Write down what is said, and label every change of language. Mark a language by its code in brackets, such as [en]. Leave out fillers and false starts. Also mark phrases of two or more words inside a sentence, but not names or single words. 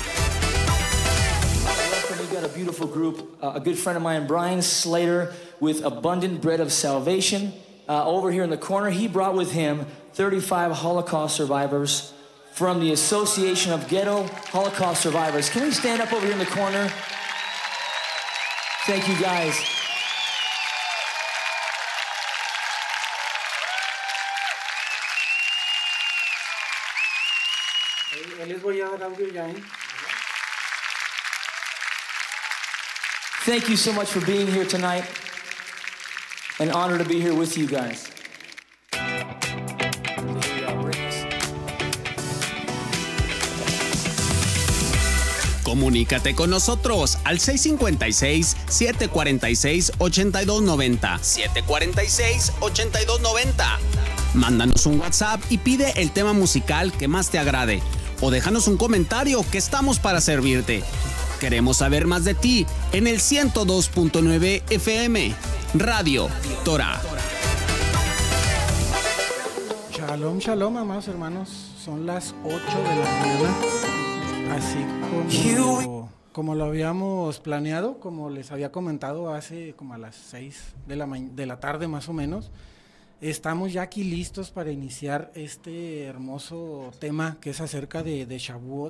[en] We've got a beautiful group, a good friend of mine, Brian Slater, with Abundant Bread of Salvation. Over here in the corner, he brought with him 35 Holocaust survivors from the Association of Ghetto Holocaust Survivors. Can we stand up over here in the corner? Thank you, guys. [es] Les voy a dar audio ya, [en] Thank you so much for being here tonight. An honor to be here with you guys. [es] Comunícate con nosotros al 656-746-8290. 746-8290. Mándanos un WhatsApp y pide el tema musical que más te agrade. O déjanos un comentario, que estamos para servirte. Queremos saber más de ti en el 102.9 FM, Radio Torah. [he] שלום, שלום, [es] amados hermanos. Son las 8 de la mañana. Así como lo habíamos planeado, como les había comentado hace como a las 6 de la tarde más o menos. Estamos ya aquí listos para iniciar este hermoso tema que es acerca de Shavuot.